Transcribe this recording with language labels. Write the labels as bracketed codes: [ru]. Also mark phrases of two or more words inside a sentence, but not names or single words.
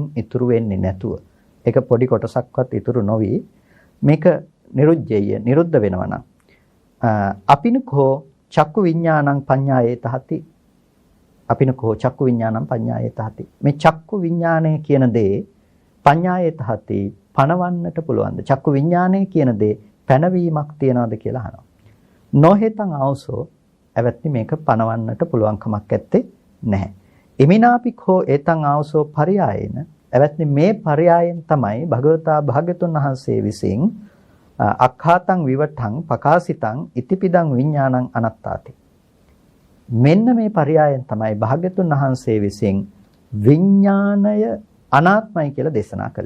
[si] ඉතුරු වෙන්නේ නැතුව ඒක පොඩි කොටසක්වත් ඉතුරු නොවි මේක නිරුද්ධය නිරුද්ධ වෙනවා නම් [pi] අපිනකෝ චක්කු විඤ්ඤාණං පඤ්ඤායේතහති අපිනකෝ චක්කු විඤ්ඤාණං පඤ්ඤායේතහති [si] මේ චක්කු විඤ්ඤාණය කියන දේ පඤ්ඤායේතහති පණවන්නට පුළුවන්ද චක්කු විඤ්ඤාණය කියන දේ පැනවීමක් තියනවද කියලා අහනවා [pi] නොහෙතං ආවසෝ [si] අවත්නි මේක පණවන්නට පුළුවන් කමක් නැත්තේ නැහැ [pi] ඉමිනාපිකෝ ඒතං ආවසෝ පරයායේන [si] අවත්නි මේ පරයායෙන් තමයි භගවතා භාග්‍යතුන් වහන්සේ විසින් [pi] අක්ඛාතං විවටං පකාසිතං ඉතිපිදං විඤ්ඤාණං අනත්තාති [si] මෙන්න මේ පරයායෙන් තමයි භාග්‍යතුන් වහන්සේ විසින් විඥාණය අනාත්මයි කියලා දේශනා කළේ.